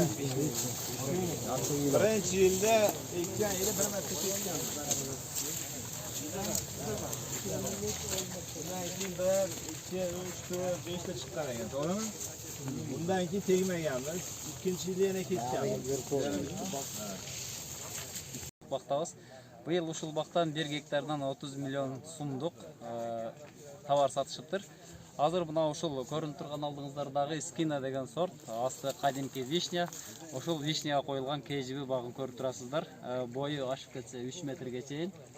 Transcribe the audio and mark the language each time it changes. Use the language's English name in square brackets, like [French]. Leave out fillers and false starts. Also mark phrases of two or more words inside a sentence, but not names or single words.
[Uzbek] Birinchi yilda ekkan yili bir marta ketgan. Bundan keyin 1, 2, 3, 4, 5 ta chiqqan ekan, to'g'rimi? Bundan keyin tegmaganmiz. Ikkinchi yilda yana ketganmiz. [Kyrgyz] Бактабыз. Быйыл ушул бактан 1 гектардан 30 миллион сумдук товар сатышыптыр. Азыр мына ушул көрүнүп турган алдыңыздардагы скина деген сорт, асты кадимки вишня. Ушул вишняга коюлган KGB багын көрүп турасыздар. Бою ашып кетсе 3 метрге чейин.